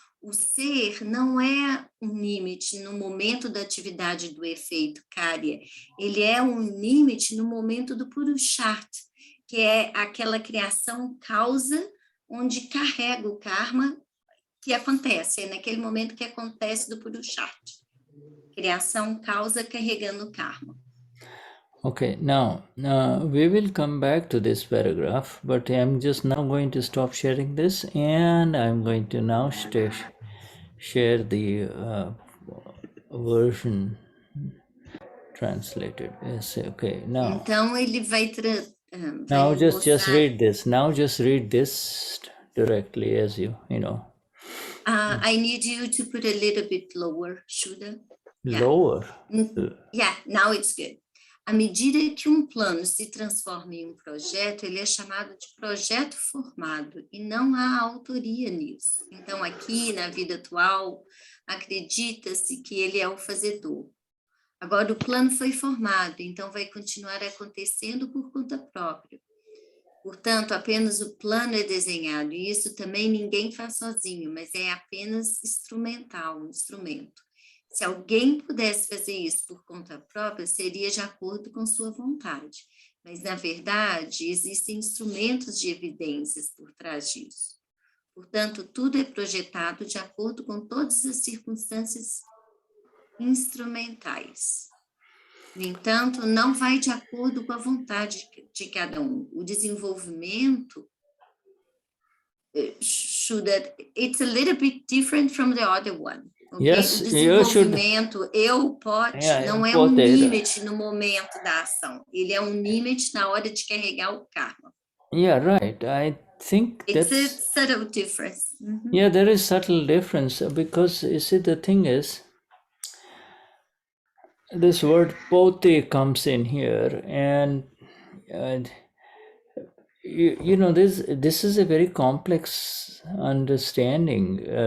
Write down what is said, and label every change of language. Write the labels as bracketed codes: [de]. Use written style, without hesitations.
[pt] O ser não é um limite no momento da atividade do efeito Karya, ele é um limite no momento do Purusharth, que é aquela criação causa onde carrega o karma que acontece, é naquele momento que acontece do Purusharth. Criação causa carregando o karma. [en] Okay, now we will come back to this paragraph, but I'm just now going to stop sharing this, and I'm going to now share the version translated. Yes, okay. Now, [pt] então ele vai [en] now just [pt] mostrar... [en] read this. Now just read this directly, as you know. I need you to put a little bit lower, Shuddha. Lower. Yeah, now it's good. [pt] À medida que um plano se transforma em um projeto, ele é chamado de projeto formado, e não há autoria nisso. Então, aqui, na vida atual, acredita-se que ele é o fazedor. Agora, o plano foi formado, então vai continuar acontecendo por conta própria. Portanto, apenas o plano é desenhado, e isso também ninguém faz sozinho, mas é apenas instrumental, um instrumento. Se alguém pudesse fazer isso por conta própria, seria de acordo com sua vontade. Mas, na verdade, existem instrumentos de evidências por trás disso. Portanto, tudo é projetado de acordo com todas as circunstâncias instrumentais. No entanto, não vai de acordo com a vontade de cada um. O desenvolvimento [en] it's a little bit different from the other one. Okay? Yes, [pt] o desenvolvimento, não é um limite no momento da ação. Ele é um limite na hora de carregar o karma. [en] Yeah, right. I think it's a subtle difference. Yeah, there is subtle difference because you see the thing is this word pote comes in here, and this is a very complex understanding.